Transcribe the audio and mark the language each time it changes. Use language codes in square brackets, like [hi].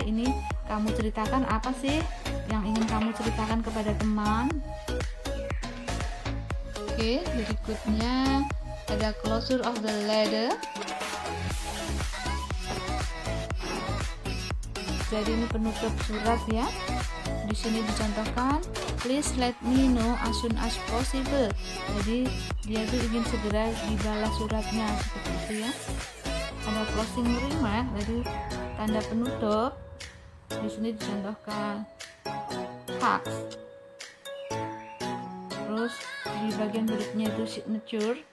[id] Ini kamu ceritakan apa sih yang ingin kamu ceritakan kepada teman. Oke, berikutnya ada [en] closure of the letter. [id] Jadi ini penutup surat ya. Di sini dicontohkan, [en] please let me know as soon as possible. [id] Jadi dia tuh ingin segera dibalas suratnya, seperti itu ya. Ada closing remark, jadi tanda penutup. Di sini dicontohkan hugs. Terus di bagian berikutnya itu signature.